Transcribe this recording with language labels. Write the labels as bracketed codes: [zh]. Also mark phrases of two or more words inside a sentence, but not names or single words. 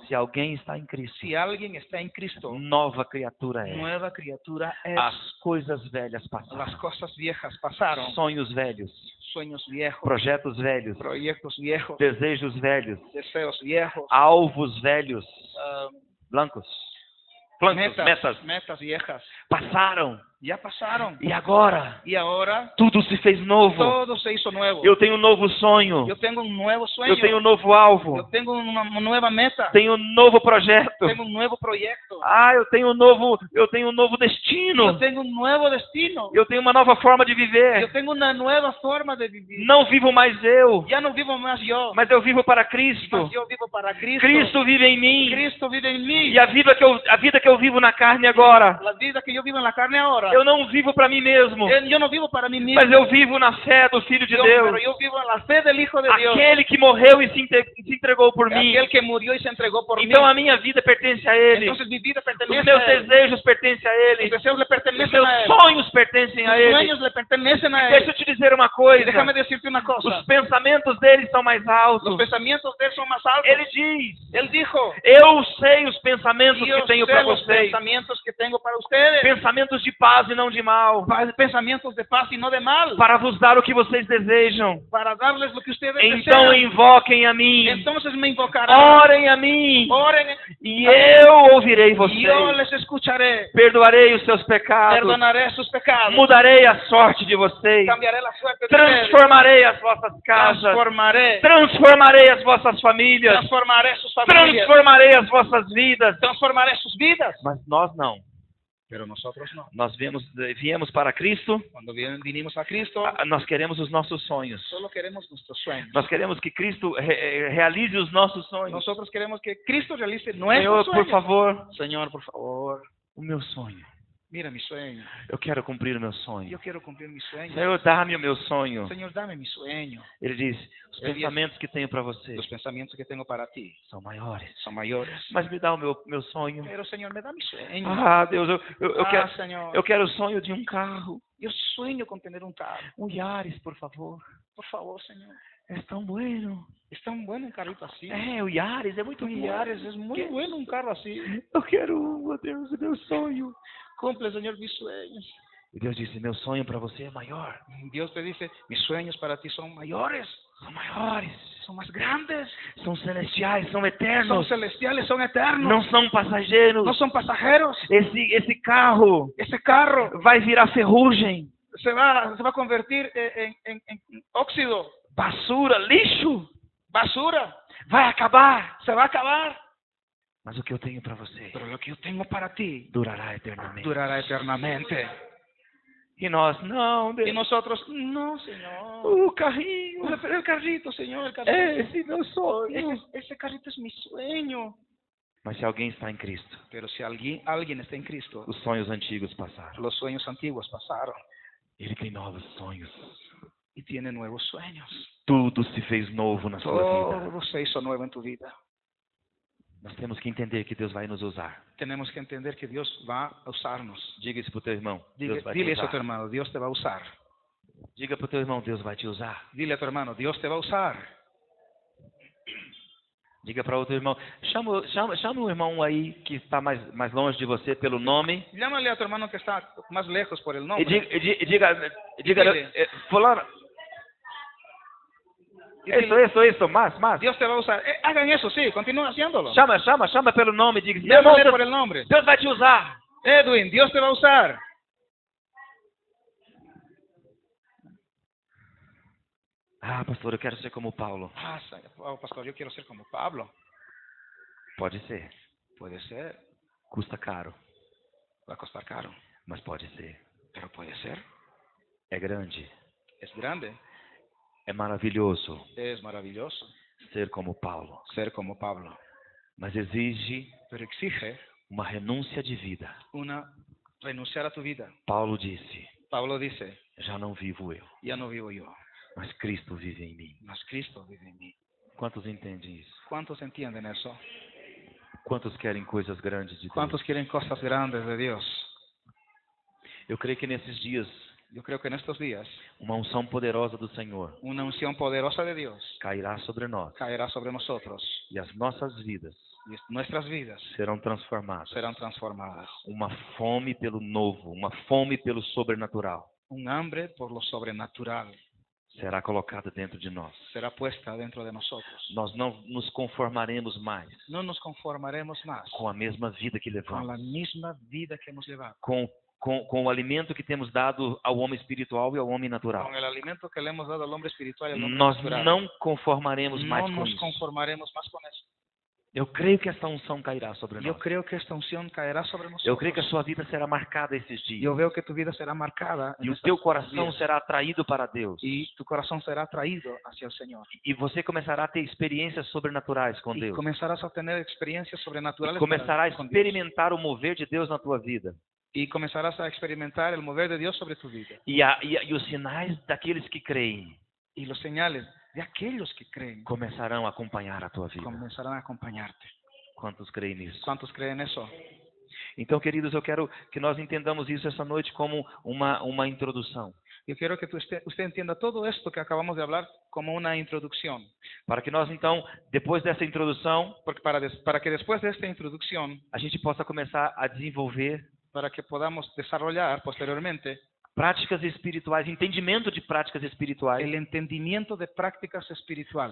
[pt] se alguém está em Cristo, [es] si alguien está en Cristo, [pt] nova criatura é. [es] nueva criatura es. [pt] As coisas velhas passaram, [es] Las cosas viejas pasaron, [pt] sonhos velhos, [es] sueños viejos, [pt] projetos velhos, [es] proyectos viejos, [pt] desejos velhos, [es] deseos viejos, [pt] alvos velhos, [es] blancos, metas viejas, [pt] passaram. [es] ya pasaron. [pt] E agora, [es] Y ahora [pt] tudo se fez novo. [es] todo se hizo nuevo. [pt] Eu tenho um novo sonho. [es] Yo tengo un nuevo sueño. [pt] Eu tenho um novo alvo. [es] Yo tengo una nueva meta. [pt] Tenho um novo projeto. [es] Tengo un nuevo proyecto. [pt] Eu tenho um novo destino. [es] Yo tengo un nuevo destino. [pt] Eu tenho uma nova forma de [es] Yo [pt] viver. [es] tengo una nueva forma de vivir. [pt] Não vivo mais eu, [es] Ya no vivo más yo, [pt] mas eu vivo para Cristo. [es] mas yo vivo para Cristo. [pt] Cristo vive em mim. [es] Cristo vive en mí. [pt] E a vida que eu vivo na carne agora, [es] La vida que yo vivo en la carne ahora nada. [pt] Eu não vivo para mim mesmo, [es] Yo no vivo para mí mismo. [pt] mas eu vivo na fé do Filho de Deus. [es] Pero yo vivo en la fe del Hijo de Dios. [pt] Aquele que morreu e se entregou por mim. [es] Aquel que murió y se entregó por mí. [pt] Então a minha vida pertence a Ele. [es] Entonces mi vida [pt] Os [es] pertenece [pt] meus [es] a Él. [pt] desejos pertencem a [es] Mis [pt] Ele. [es] deseos le [pt] Os [es] pertenecen [pt] meus [es] a Él. [pt] sonhos pertencem a [es] Mis [pt] Ele. [es] sueños le pertenecen a [pt] Deixa [es] Él. [pt] eu te dizer uma [es] Y [pt] coisa. [es] déjame decirte una cosa. [pt] Os pensamentos dele são mais [es] Los [pt] altos. [es] pensamientos de Él son más altos. [pt] Ele diz: [es] Él dijo, [pt] eu sei os pensamentos [es] yo [pt] que tenho [es] sé [pt] para [es] los [pt] vocês. [es] pensamientos que tengo para ustedes. [pt] Pensamentos de paz e não de mal. [es] Pensamientos de paz y no de mal. [pt] Para vos dar o que vocês desejam. [es] Para darles lo que ustedes [pt] Então [es] desean. [pt] invoquem a mim. [es] Entonces me invocarán. [pt] Orem a mim. [es] Oren [pt] E eu ouvirei [es] y yo [pt] vocês. [es] les escucharé. [pt] Perdoarei os seus pecados. [es] Perdonaré sus pecados. [pt] Mudarei a sorte de vocês. [es] Cambiaré la suerte de ustedes. [pt] Transformarei as vossas casas. [es] Transformaré. [pt] Transformarei as vossas famílias. [es] Transformaré sus familias. [pt] Transformarei as vossas vidas. [es] Transformaré sus vidas. [pt] Mas nós não. [es] Pero nosotros no. [pt] Nós viemos para Cristo. [es] Cuando vinimos a Cristo, [pt] Nós queremos os nossos sonhos. [es] solo queremos nuestros sueños. [pt] Nós queremos que Cristo realize os nossos sonhos. [es] Nosotros queremos que Cristo realice [pt] Senhor, [es] nuestros [pt] por [es] sueños. [pt] favor, [es] Señor, por favor, [pt] o meu sonho. [es] mira mi sueño. [pt] Eu quero cumprir o meu sonho. [es] Yo quiero cumplir mi sueño. [pt] Senhor, dá-me o meu sonho. [es] Señor, dame mi sueño. [pt] Ele diz: os Ele diz, pensamentos que tenho para você [es] Los pensamientos que tengo para ti [pt] são maiores. [es] son mayores. [pt] Mas me dá o meu sonho. [es] Pero, Señor, me da mi sueño. [pt] Ah, Deus, eu [es] Señor, [pt] quero o sonho de um carro. [es] yo sueño con tener un carro. [pt] Um Yaris, por favor. [es] Por favor, Señor. [pt] É tão bueno. [es] Es tan bueno un carrito así. [pt] É, o Yaris é muito [es] Un [pt] bom. [es] Yaris es muy bueno un carro así. [pt] Eu quero, meu Deus, o meu sonho. [es] Cumple, Señor, mis sueños. [pt] E Deus disse: meu sonho para você é maior. [es] Dios te dice, mis sueños para ti son mayores, [pt] São maiores. [es] son más grandes, [pt] São celestiais, são [es] son [pt] eternos. [es] celestiales, son eternos, [pt] Não são passageiros. [es] no son pasajeros. [pt] Esse carro [es] Ese carro [pt] vai virar ferrugem, [es] se va a convertir en óxido, basura, [pt] lixo. [es] basura, [pt] Vai acabar. [es] se va a acabar. [pt] Mas o que eu tenho para você [es] Pero lo que yo tengo para ti [pt] durará eternamente. [es] durará eternamente. [pt] E nós, não, [es] Y [pt] Deus. [es] nosotros, no, Señor. [pt] O carrinho. [es] Pero el carrito, Señor, el carrito. [pt] Esse meu sonho. [es] Ese carrito es mi sueño. [pt] Mas se alguém está em Cristo, [es] Pero si alguien está en Cristo, [pt] os sonhos antigos passaram. [es] los sueños antiguos pasaron [pt] Ele tem novos sonhos. [es] y tiene nuevos sueños. [pt] Tudo se fez novo na sua vida. [es] Todo se hizo nuevo en tu vida. [pt] Nós temos que entender que Deus vai nos usar. [es] Tenemos que entender que Dios va a usarnos. [pt] Diga isso pro teu irmão. Deus vai te [es] Dile eso a tu [pt] usar. [es] hermano, Dios te va a usar. [pt] Diga pro teu irmão, Deus vai te usar. [es] Dile a tu hermano, Dios te va a usar. [pt] Diga para outro irmão. Chama um irmão aí que está mais longe de você pelo nome. [es] Llámale a tu hermano que está más lejos por el [pt] E [es] nombre. [pt] diga, fulano. [es] Y dile, [pt] Isso, mais. [es] Dios te va a usar. Hagan eso, sí, continúen haciéndolo. [pt] Chama pelo nome. Diga, meu irmão, [es] Llámale por el nombre. [pt] Deus vai te usar. [es] Edwin, Dios te va a usar. [pt] Ah, pastor, eu quero ser como Paulo. [es] Pastor, yo quiero ser como Pablo. [pt] Pode ser. [es] Puede ser, [pt] Custa caro, [es] va a costar caro, [pt] mas pode ser. [es] pero puede ser. [pt] É grande. [es] Es grande, [pt] É maravilhoso [es] es maravilloso [pt] ser como Paulo. [es] ser como Pablo, [pt] Mas exige [es] pero exige [pt] uma renúncia de vida. [es] renunciar a tu vida. [pt] Paulo disse: [es] Pablo dice, [pt] já não vivo eu, [es] ya no vivo yo, [pt] mas Cristo vive em mim. [es] mas Cristo vive en mí. [pt] Quantos entendem isso? [es] ¿Cuántos entienden eso? [pt] Quantos querem coisas grandes de Deus? [es] ¿Cuántos quieren cosas grandes de Dios? [pt] Eu creio que nesses dias, [es] Yo creo que en estos días [pt] uma unção poderosa do Senhor [es] una unción poderosa de Dios [pt] cairá sobre nós [es] caerá sobre nosotros [pt] e as nossas vidas [es] y nuestras vidas [pt] serão transformadas. [es] serán transformadas. [pt] Uma fome pelo novo, uma fome pelo sobrenatural [es] Un hambre por lo sobrenatural [pt] será colocada dentro de nós. [es] será puesta dentro de nosotros. [pt] Nós não nos conformaremos mais [es] No nos conformaremos más [pt] com a mesma vida que [es] con la [pt] levamos, [es] misma vida que hemos llevado, [pt] com o alimento que temos dado ao homem espiritual e ao homem natural. [es] con el alimento que le hemos dado al hombre espiritual y al hombre [pt] Nós [es] natural. [pt] não conformaremos mais [es] No [pt] com [es] nos [pt] isso. [es] conformaremos más con eso. [pt] Eu creio que esta unção cairá sobre [es] Yo [pt] nós. [es] creo que esta unción caerá sobre nosotros. [pt] Eu creio que a sua vida será marcada esses dias. [es] Yo veo que tu vida será marcada [pt] E [es] en [pt] o [es] estos [pt] teu coração [es] días, [pt] será atraído para Deus. [es] y tu corazón será atraído hacia el Señor. [pt] E você começará a ter experiências sobrenaturais com [es] Y [pt] Deus. [es] comenzarás a tener experiencias sobrenaturales [pt] Começará a [es] con Dios. [pt] experimentar o mover de Deus na tua vida. [es] y comenzarás a experimentar el mover de Dios sobre tu vida. [pt] E os sinais daqueles que creem [es] Y los señales de aquellos que creen [pt] começarão a acompanhar a tua vida. [es] comenzarán a acompañarte. [pt] Quantos creem nisso? [es] ¿Cuántos creen eso? [pt] Então, queridos, eu quero que nós entendamos isso essa noite como uma introdução, [es] Yo quiero que usted entienda todo esto que acabamos de hablar como una introducción. [pt] para que nós então, depois dessa introdução, [es] Porque para que después de esta introducción, [pt] a gente possa começar a desenvolver [es] para que podamos desarrollar posteriormente [pt] práticas espirituais, entendimento de práticas espirituais [es] el entendimiento de prácticas espirituales